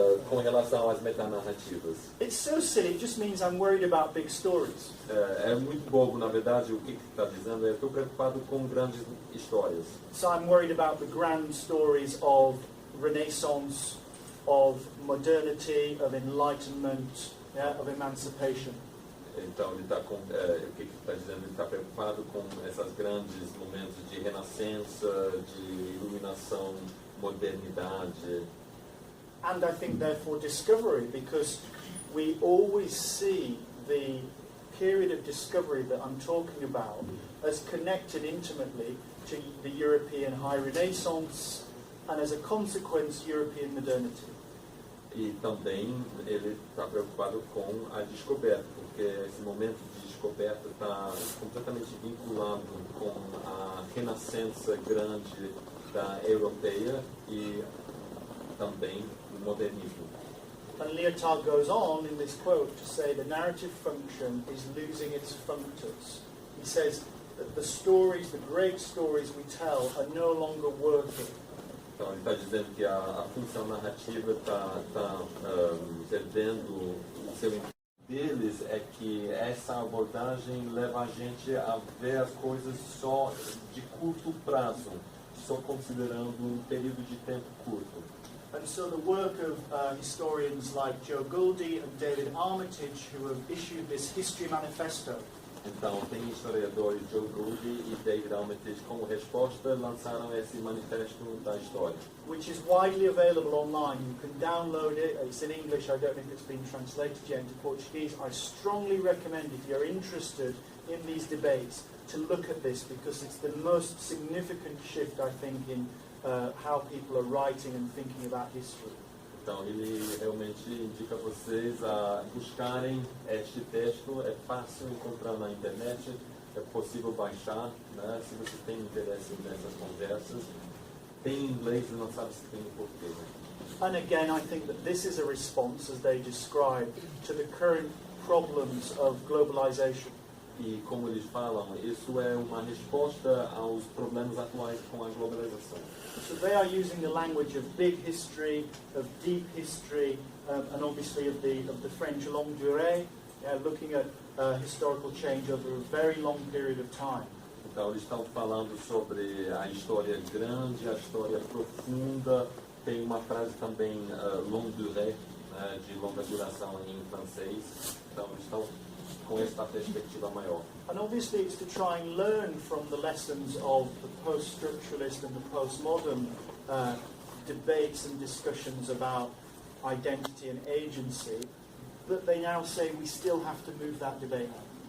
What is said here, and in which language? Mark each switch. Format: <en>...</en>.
<pt>Com relação às metanarrativas.</pt> <en>It's so silly, it just means I'm worried about big stories.</en> <pt>É muito bobo, na verdade, o que está dizendo é estou preocupado com grandes histórias.</pt> <en>So I'm worried about the grand stories of Renaissance, of modernity, of enlightenment, of emancipation.</en> <pt>Então ele está com o que está dizendo? Ele está preocupado com esses grandes momentos de renascença, de iluminação, modernidade.</pt> <en>And I think therefore discovery, because we always see the period of discovery that I'm talking about as connected intimately to the European High Renaissance and as a consequence European modernity.</en> <pt>E também ele está preocupado com a descoberta, porque esse momento de descoberta está completamente vinculado com a renascença grande da europeia e também o modernismo.</pt> <en>And Lyotard goes on in this quote to say the narrative function is losing its functors. He says that the stories, the great stories we tell, are no longer working.</en> <pt>Então, ele está dizendo que a função narrativa está perdendo o seu impacto. Deles é que essa abordagem leva a gente a ver as coisas só de curto prazo, só considerando um período de tempo curto.</pt> <en>And so the work of historians like Joe Goldie and David Armitage, who have issued this history manifesto,</en> <pt>então, tem historiadores Joe Goldie e David Armitage como resposta lançaram esse manifesto da história.</pt> <en>which is widely available online. You can download it. It's in English. I don't know if it's been translated yet into Portuguese. I strongly recommend, if you're interested in these debates, to look at this, because it's the most significant shift, I think, in how people are writing and thinking about history.</en> <pt>Então, ele realmente indica a vocês a buscarem este texto. É fácil encontrar na internet, é possível baixar, né? Se você tem interesse nessas conversas. Tem em inglês e não sabe se tem em português.</pt> <en>And again, I think that this is a response, as they describe, to the current problems of globalization.</en> <pt>E como eles falam, isso é uma resposta aos problemas atuais com a globalização.</pt> <en>So they are using the language of big history, of deep history, and obviously of the French longue durée, looking at historical change over a very long period of time.</en> <pt>Então eles estão falando sobre a história grande, a história profunda. Tem uma frase também, longue durée, de longa duração em francês. Então eles estão com esta perspectiva maior.</pt> <en>And obviously it's to try and learn from the lessons of the post-structuralist and the postmodern debates and discussions about identity and agency, but they now say we still have to move that debate on.</en>